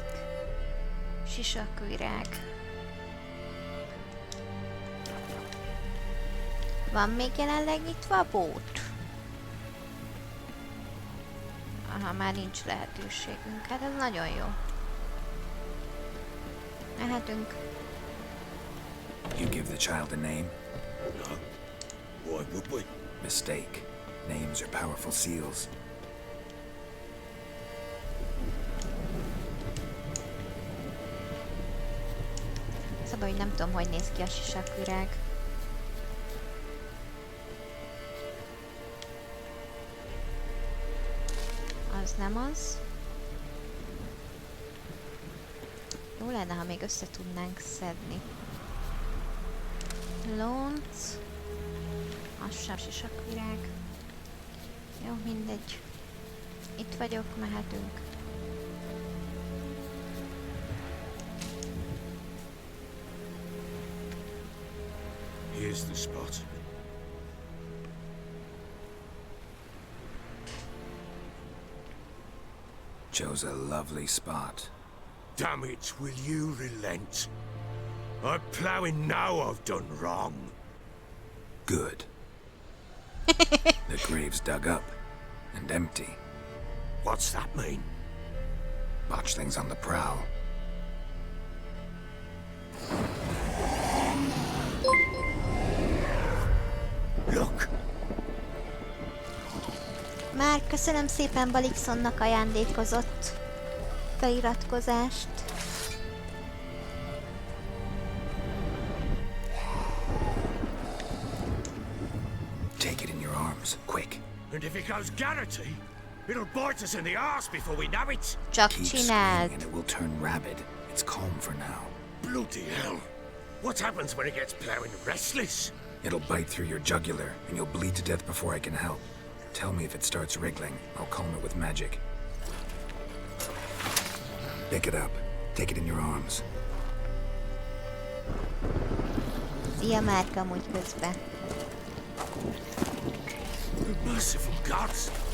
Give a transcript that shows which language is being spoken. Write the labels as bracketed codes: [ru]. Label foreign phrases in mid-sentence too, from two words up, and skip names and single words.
[hu] Sisakvirág. Van még jelenleg nyitva a bót? Aha, már nincs lehetőségünk. Hát ez nagyon jó. Mehetünk. [en] You give the child a name? No. Why would we? Mistake. Names are powerful seals. [hu] Szabad, hogy nem tudom, hogy néz ki a sisakvirág. Az nem az. Jó lenne, ha még össze tudnánk szedni. Lonc. Az sem sisakvirág. Jó, mindegy. Itt vagyok, mehetünk. [en] Here's the spot. Chose a lovely spot. Damn it, will you relent? I'm ploughing now I've done wrong. Good. The grave's dug up and empty. What's that mean? Botchling's on the prowl. Look! [hu] Már köszönöm szépen Balixonnak ajándékozott feliratkozást. [en] Take it in your arms, quick. And if it goes garrity, it'll bite us in the arse before we know it. [hu] Csak [en] Keep [hu] csináld. [en] screaming and it will turn rabid. It's calm for now. Bloody hell! What happens when it gets ploughing restless? It'll bite through your jugular, and you'll bleed to death before I can help. Tell me if it starts wriggling. I'll calm it with magic. Pick it up. Take it in your arms. [hu] Szia Márka, amúgy közben. [en] Merciful gods!